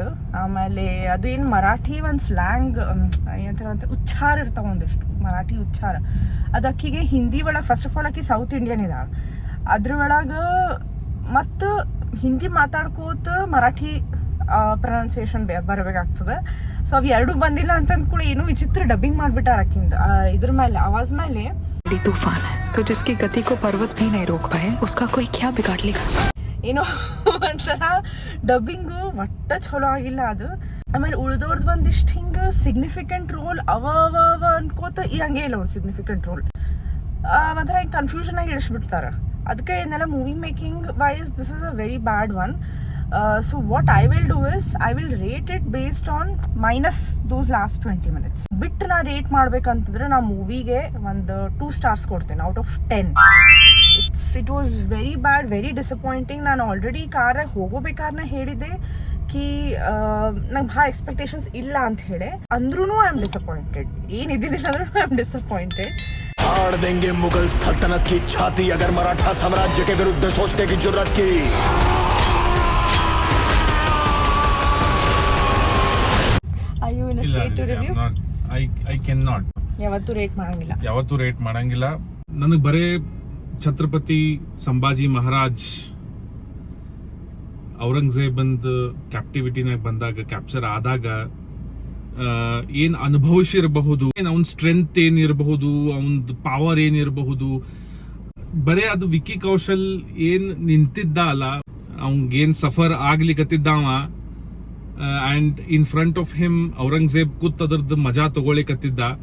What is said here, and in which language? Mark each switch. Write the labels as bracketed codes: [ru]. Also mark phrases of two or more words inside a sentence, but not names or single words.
[kn] ಆಮೇಲೆ ಅದು ಏನು ಮರಾಠಿ ಒಂದು ಸ್ಲ್ಯಾಂಗ್ ಏನಂತ ಉಚ್ಚಾರ ಇರ್ತಾವ, ಒಂದಿಷ್ಟು ಮರಾಠಿ ಉಚ್ಚಾರ ಅದು ಅಕ್ಕಿಗೆ ಹಿಂದಿ ಒಳಗೆ. [en] first of all [kn] ಆಕಿ [en] South Indian [kn] ಇದ್ದಾಳೆ, ಅದ್ರ ಒಳಗೆ ಮತ್ತು ಹಿಂದಿ ಮಾತಾಡ್ಕೋತ ಮರಾಠಿ ಪ್ರೊನೌನ್ಸಿಯೇಷನ್ ಬರಬೇಕಾಗ್ತದೆ. ಸೊ ಅವು ಎರಡೂ ಬಂದಿಲ್ಲ ಅಂತಂದ ಕೂಡ ಏನೋ ವಿಚಿತ್ರ ಡಬ್ಬಿಂಗ್ ಮಾಡಿಬಿಟ್ಟಾರ ಆಕಿಂದ ಇದ್ರ ಮೇಲೆ, ಆವಾಜ್ ಮೇಲೆ. [hi] तूफान है तो जिसकी गति को पर्वत भी नहीं रोक पाए उसका कोई क्या बिगाड़ लेगा. [kn] ಏನೋ ಒಂಥರ ಡಬ್ಬಿಂಗು ಒಟ್ಟ ಚಲೋ ಆಗಿಲ್ಲ ಅದು. ಆಮೇಲೆ ಉಳಿದವ್ರದ್ದು ಒಂದಿಷ್ಟು ಹಿಂಗೆ [en] significant role [kn] ಅವ ಅನ್ಕೋತ ಇರಂಗೇ ಇಲ್ಲ ಅವ್ರು [en] significant role. [kn] ಒಂಥರ ಹಿಂಗೆ ಕನ್ಫ್ಯೂಷನ್ ಆಗಿ ಇಳಿಸ್ಬಿಡ್ತಾರೆ. ಅದಕ್ಕೆ ಏನೆಲ್ಲ [en] movie making wise this is a very bad one. so what I will do is I will rate it based on minus those last 20 minutes. [kn] ಬಿಟ್ಟು ನಾ ರೇಟ್ ಮಾಡ್ಬೇಕಂತಂದ್ರೆ ನಾ ಮೂವಿಗೆ ಒಂದು 2 stars ಕೊಡ್ತೇನೆ [en] out of [kn] 10. [en] it was very bad, very disappointing. [kn] ನಾನು ಆಲ್ರೆಡಿ ಕಾರಾಗ ಹೋಗೋಬೇಕಾದ್ರೆ ಹೇಳಿದ್ದೆ ಕಿ ನಂಗೆ ಭಾಳ ಎಕ್ಸ್ಪೆಕ್ಟೇಷನ್ಸ್ ಇಲ್ಲ ಅಂತ ಹೇಳಿ, ಅಂದ್ರೂ [en] I am disappointed. [kn] ಏನು ಇದ್ದಿದ್ದಿಲ್ಲ ಅಂದ್ರೂ [en] I am disappointed. [hi] फाड़ देंगे मुगल सल्तनत की छाती अगर मराठा साम्राज्य के विरुद्ध सोचने की जुर्रत की. [en] Are you in a state to review? I cannot. [kn] ಯಾವತ್ತೂ ರೇಟ್ ಮಾಡಂಗಿಲ್ಲ. ನನಗೆ ಬರೇ ಛತ್ರಪತಿ ಸಂಭಾಜಿ ಮಹಾರಾಜ್ ಔರಂಗಜೇಬಂದು ಕ್ಯಾಪ್ಟಿವಿಟಿನಾಗ ಬಂದಾಗ, ಕ್ಯಾಪ್ಚರ್ ಆದಾಗ ಏನ್ ಅನುಭವಿಸಿರಬಹುದು, ಅವನ ಸ್ಟ್ರೆಂತ್ ಏನಿರಬಹುದು, ಅವನದು ಪವರ್ ಏನಿರಬಹುದು, ಬರೇ ಅದು ವಿಕ್ಕಿ ಕೌಶಲ್ ಏನ್ ನಿಂತಿದ್ದ ಅಲ್ಲ, ಅವನ್ಗೇನ್ ಸಫರ್ ಆಗ್ಲಿಕತ್ತಿದ್ದಾವ [en] and in front of him [kn] ಔರಂಗಜೇಬ್ ಕೂತ್ ಅದರದ್ದು ಮಜಾ ತಗೊಳಿಕತ್ತಿದ್ದ.